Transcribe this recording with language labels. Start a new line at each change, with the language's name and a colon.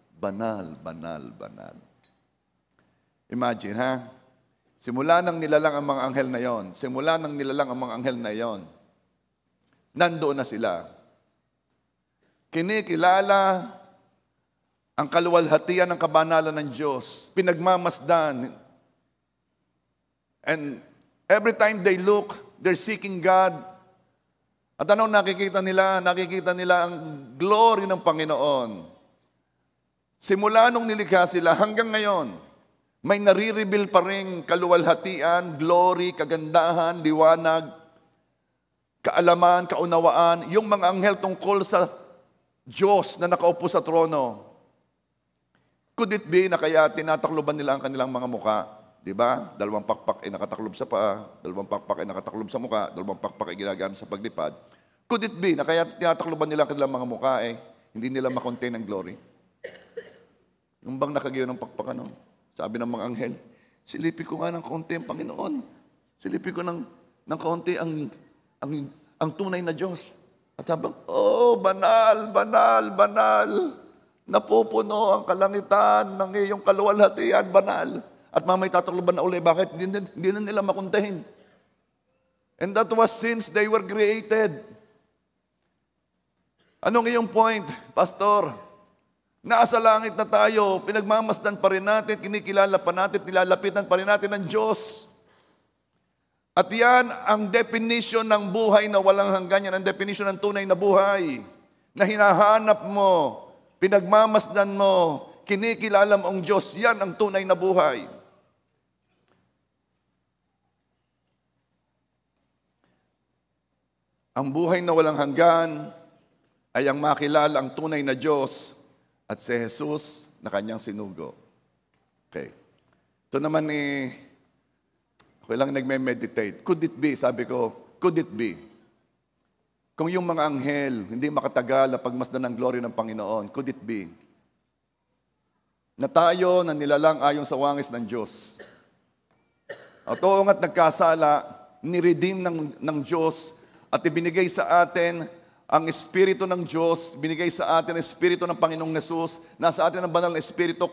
Filipino: Banal, banal, banal. Imagine, simula nang nilalang ang mga anghel na yon, simula nang nilalang ang mga anghel na yon, nandoon na sila. Kinikilala ang kaluwalhatian ng kabanalan ng Diyos, pinagmamasdan.
English: And every time they look, they're seeking God.
Filipino: At anong nakikita nila? Nakikita nila ang glory ng Panginoon. Simula nung nilikha sila hanggang ngayon, may nare-reveal pa rin kaluwalhatian, glory, kagandahan, liwanag, kaalaman, kaunawaan, yung mga anghel tungkol sa Diyos na nakaupo sa trono.
English: Could it be
Filipino: na kaya tinatakloban nila ang kanilang mga muka? Di ba? Dalawang pakpak ay nakataklob sa paa, dalawang pakpak ay nakataklob sa muka, dalawang pakpak ay ginagamit sa paglipad.
English: Could it be
Filipino: na kaya tinatakloban nila kanilang mga mukha hindi nila makontain ang glory? Yung bang nakagayo ng pakpak, ano? Sabi ng mga anghel, silipin ko nga ng konti ang Panginoon. Silipin ko ng konti ang tunay na Diyos. At habang, banal, banal, banal. Napupuno ang kalangitan ng iyong kaluwalhatian, banal. At mamay tatakloban na uli. Bakit? Hindi na nila makontain.
English: And that was since they were created.
Filipino: Anong iyong point, Pastor? Nasa langit na tayo, pinagmamasdan pa rin natin, kinikilala pa natin, nilalapitan pa rin natin ng Diyos. At yan ang definition ng buhay na walang hanggan. Yan ang definition ng tunay na buhay. Na hinahanap mo, pinagmamasdan mo, kinikilala mo ang Diyos. Yan ang tunay na buhay. Ang buhay na walang hanggan ay ang makilala ang tunay na Diyos at si Jesus na kanyang sinugo. Okay. Ito naman ako lang nagme-meditate.
English: Could it be,
Filipino: sabi ko,
English: could it be?
Filipino: Kung yung mga anghel hindi makatagal na pagmasdan ng glory ng Panginoon,
English: could it be?
Filipino: Na tayo na nilalang ayon sa wangis ng Diyos. At oo nga't nagkasala, niredeem ng Diyos at ibinigay sa atin ang Espiritu ng Diyos, binigay sa atin ang Espiritu ng Panginoong Yesus, nasa atin ang banal na Espiritu.